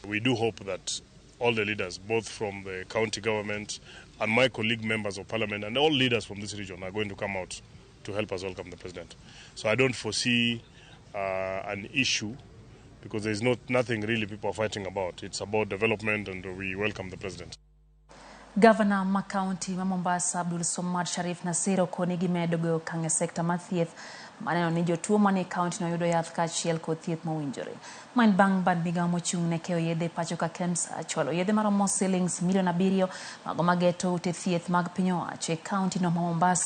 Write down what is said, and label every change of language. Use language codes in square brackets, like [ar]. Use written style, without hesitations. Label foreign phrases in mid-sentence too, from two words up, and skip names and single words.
[en] We do hope that all the leaders, both from the county government and my colleague members of parliament and all leaders from this region are going to come out to help us welcome the president. So I don't foresee an issue because there's nothing really people are fighting about. It's about development and we welcome the president. [luo] Governor ma County ma Mombasa Abdul Somad Sharif Nasiro konigi medo go kange sekta mathieth Maneno ni jotuo mani kaunti no yudo yath kaachiel kod thieth mowinjore. Maen bang' bad migao mochung' ne keyo yedhe pacho ka KEMSA chwalo yedhe maromo shillings milion 7 mago mageto ute thieth mag piny owacho e kaunti no ma Mombasa.